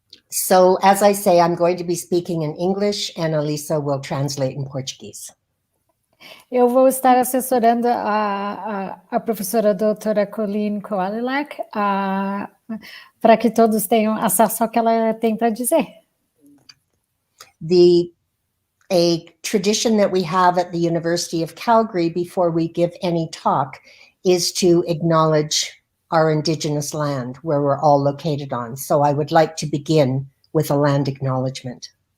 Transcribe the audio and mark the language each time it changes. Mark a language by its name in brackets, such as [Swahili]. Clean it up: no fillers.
[English] So, as I say, I'm going to be speaking in English, and Elisa will translate in Portuguese. [Portuguese] Eu vou estar assessorando a professora doutora Colleen Koalilac para que todos tenham acesso ao que ela tem para dizer. [English] A tradition that we have at the University of Calgary before we give any talk is to acknowledge our Indigenous land where we're all located on. So I would like to begin with a land acknowledgement.